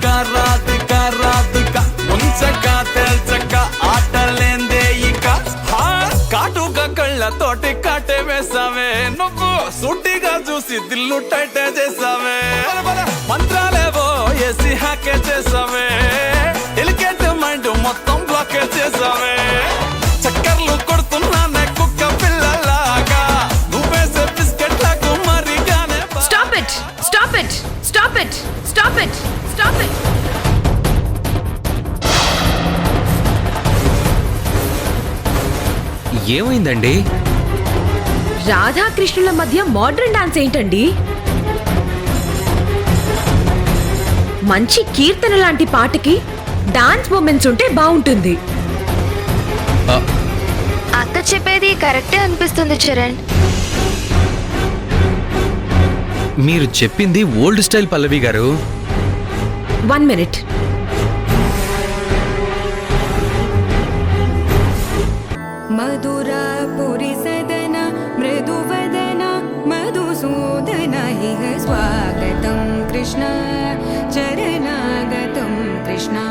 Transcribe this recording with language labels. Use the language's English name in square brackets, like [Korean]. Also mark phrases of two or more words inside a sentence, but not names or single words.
[Telugu] రాధిక రాధిక ముంచక తేల్చక ఆటలేందే ఇక కాటుక కళ్ళతోటి కాటే వేసావే నువ్వు సుట్టిగా చూసి దిల్లు టైటే చేసావే మంత్రాలేవో వేసి హ్యాకే చేసావే [English] elegant mind [Telugu] మొత్తం బ్లాకే చేసావే చక్కర్లు కొడుతున్నానే కుక్క పిల్లలాగా నువ్వేసే బిస్కెట్లకు మరిగానే [English] Stop it, stop it, stop it, stop it, stop it. [Telugu] ఏమైందండి? రాధాకృష్ణుల మధ్య [English] modern dance [Telugu] ఏంటండి? మంచి కీర్తన లాంటి పాటకి [English] dance movements [Telugu] ఉంటే బాగుంటుంది. అక్క చెప్పేది కరెక్టే అనిపిస్తుంది చరణ్. మీరు చెప్పింది [English] old style [Telugu] పల్లవి గారు. [English] 1 minute. [Sanskrit] मधुरापुरी सदन मृदुवदन मधुसूदन इह स्वागतं कृष्ण चरणागतं कृष्ण